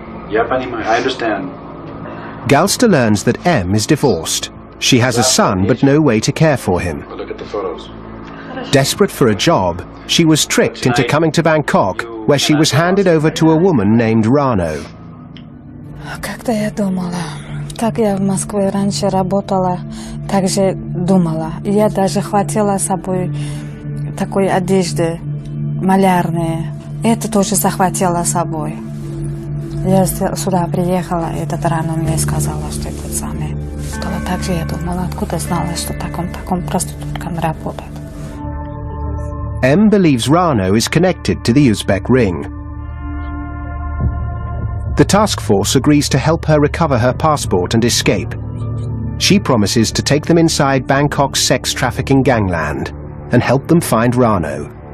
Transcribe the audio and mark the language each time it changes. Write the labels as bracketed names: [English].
[English] Yeah, Panima, I understand. Galster learns that M is divorced. She has a son but no way to care for him. Look at the photos. Desperate for a job, she was tricked into coming to Bangkok, where she was handed over to a woman named Rano. [Russian] Как-то я думала, как я в Москве раньше работала, так же думала. Я даже хватила с собой такой одежды малярные. Это тоже захватила с собой. Я сюда приехала, и эта Рано мне сказала, что это самое. Сказала, так же я думала, откуда знала, что таком проституткам работает. [English] M believes Rano is connected to the Uzbek ring. The task force agrees to help her recover her passport and escape. She promises to take them inside Bangkok's sex trafficking gangland and help them find Rano.